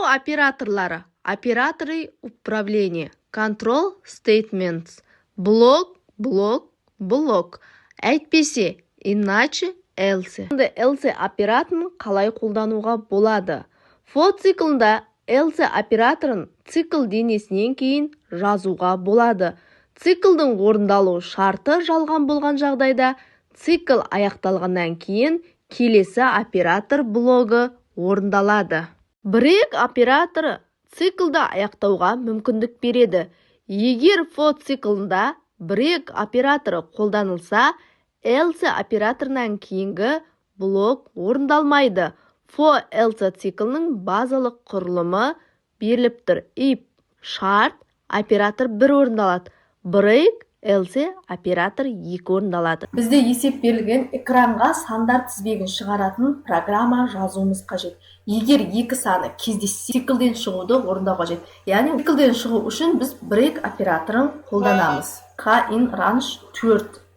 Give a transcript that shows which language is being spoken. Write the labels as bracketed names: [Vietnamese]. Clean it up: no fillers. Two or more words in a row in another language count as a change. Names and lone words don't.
[Russian] операторлары. Операторы управления. [English] Control statements. [Kazakh] Блок, блок, блок. Әйтпесе, [Russian] иначе [English] else. [Kazakh] Else операторын қалай қолдануға болады? For циклында else операторын цикл денесінен кейін жазуға болады. Циклдің орындалу шарты жалған болған жағдайда, цикл аяқталғаннан кейін келесі оператор блогы орындалады. Break операторы циклды аяқтауға мүмкіндік береді. Егер for циклында break операторы қолданылса, else операторынан кейінгі блок орындалмайды. [English] For else [Kazakh] циклінің базалық құрылымы беріліп тұр. If шарт оператор 1 орындалады. [English] Break else [Kazakh] оператор 2 орындалады. Бізде есеп берілген экранға сандар тізбегін шығаратын программа жазуымыз қажет. Егер 2 саны кездессе, циклден шығуды орындау қажет. Яғни циклден шығу үшін біз break операторын қолданамыз. [English] K in range 4.